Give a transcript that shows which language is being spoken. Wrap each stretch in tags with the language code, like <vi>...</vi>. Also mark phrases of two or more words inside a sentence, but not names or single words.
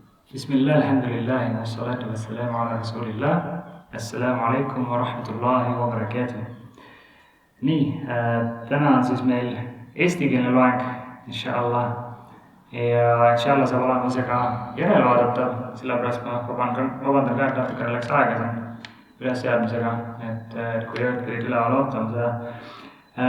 <ar>بسم الله، الحمد لله، والصلاة والسلام على رسول الله. السلام عليكم ورحمة الله وبركاته.</ar> <et>Nii, täna on siis meil eestikeelne loeng, inshallah. Ja inshallah saab olema see ka järelvaadatav, sellepärast ma vabandan ka, et natukene läks aega siin ülesseadmisega, et kui pidid üleval ootama seda.</et>